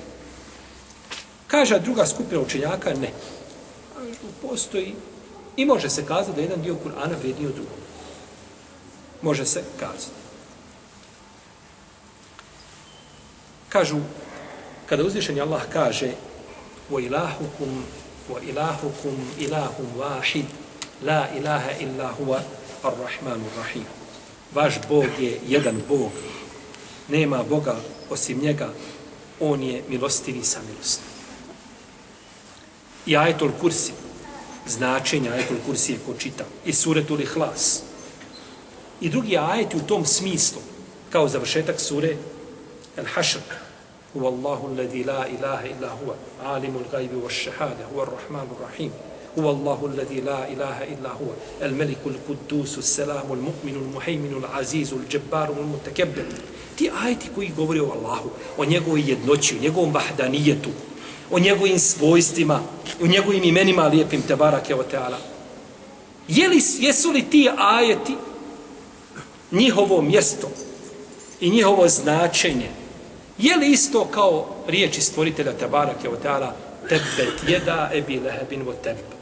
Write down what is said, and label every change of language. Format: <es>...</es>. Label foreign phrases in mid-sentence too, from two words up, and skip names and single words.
<bs>Kaže druga skupina učenjaka, ne. Postoji i može se kazati da jedan dio Kur'ana vrijedniji od drugog. Može se kazati. Kažu, kada uzvišeni Allah kaže</bs> <ar>وَإِلَاهُكُمْ إِلَاهٌ وَاحِدٌ لَا إِلَاهَ إِلَّا هُوَ الرَّحْمَنُ الرَّحِيمُ.</ar> <bs>Vaš Bog je jedan Bog. Nema Boga osim njega. On je milostivi sa milosti. I ajetul kursi, značenja ajetul kursi je ko čita. I suretul Ihlas. I drugi ajeti u tom smislu, kao završetak sure Al-Hašr.</bs> <ar>هو الله الذي لا إله إلا هو عالم الغيب والشهادة هو الرحمن الرحيم. هو الله الذي لا إله إلا هو, الملك القدوس السلام المؤمن المهيمن العزيز الجبار المتكبر.</ar> <bs>Ti ajeti koji govore o Allahu, o njegovoj jednoći, o njegovom vahdanijetu, o njegovim svojstvima, o njegovim imenima lijepim,</bs> <ar>تبارك وتعالى.</ar> <bs>Jesu li ti ajeti njihovo mjesto i njihovo značenje, je li isto kao riječi stvoritelja</bs> <ar>تبارك وتعالى, تبت يدا أبي لهب وتب.</ar>